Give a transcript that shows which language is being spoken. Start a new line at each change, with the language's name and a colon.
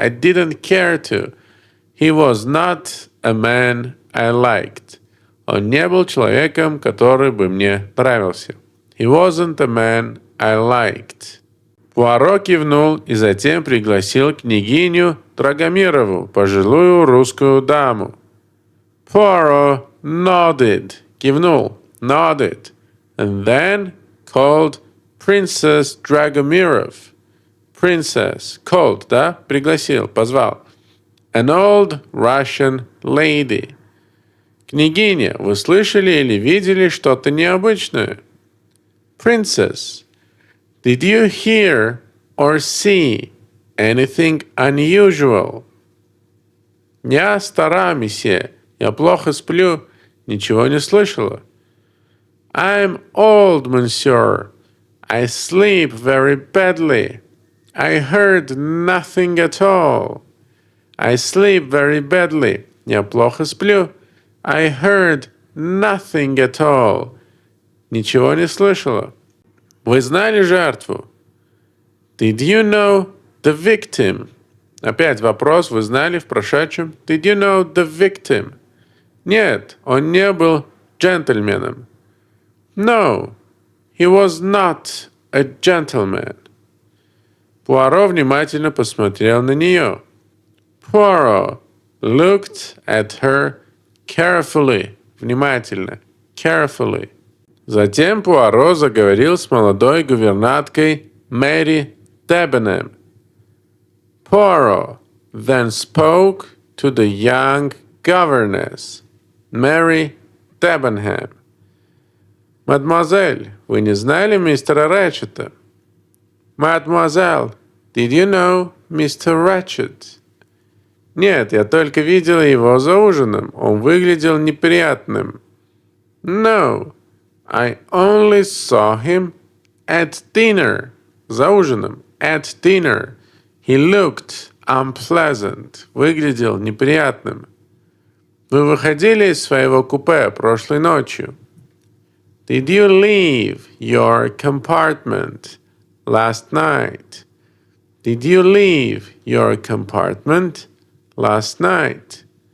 English: I didn't care to. He was not a man I liked.
Russian: Он не был человеком, который бы мне нравился.
English: He wasn't a man I liked.
Russian: Пуаро кивнул и затем пригласил княгиню Драгомирову, пожилую русскую даму.
English: Poirot nodded,
Russian: кивнул,
English: nodded, and then called Princess Dragomirov. Princess, called,
Russian: да, пригласил, позвал.
English: An old Russian lady.
Russian: Княгиня, вы слышали или видели что-то необычное?
English: Princess, did you hear or see anything unusual?
Russian: Я стара, месье. Я плохо сплю. Ничего не слышала.
English: I'm old, monsieur. I sleep very badly. I heard nothing at all. I sleep very badly.
Russian: Я плохо сплю.
English: I heard nothing at all.
Russian: Ничего не слышала. Вы знали жертву?
English: Did you know the victim?
Russian: Опять вопрос, вы знали в прошедшем?
English: Did you know the victim?
Russian: Нет, он не был джентльменом.
English: No, he was not a gentleman.
Russian: Пуаро внимательно посмотрел на нее.
English: Poirot looked at her carefully.
Russian: Внимательно.
English: Carefully.
Russian: Затем Пуаро заговорил с молодой гувернанткой Мэри Дебенхэм.
English: Poirot then spoke to the young governess, Mary Debenham.
Russian: «Мадемуазель, вы не знали мистера Рэтчета?»
English: «Mademoiselle, did you know Mr. Ratchet?»
Russian: «Нет, я только видела его за ужином. Он выглядел неприятным».
English: «No, I only saw him at dinner».
Russian: За ужином.
English: At dinner. He looked unpleasant.
Russian: Выглядел неприятным. Вы выходили из своего купе прошлой ночью?
English: Did you leave your compartment last night? Did you leave your compartment last night?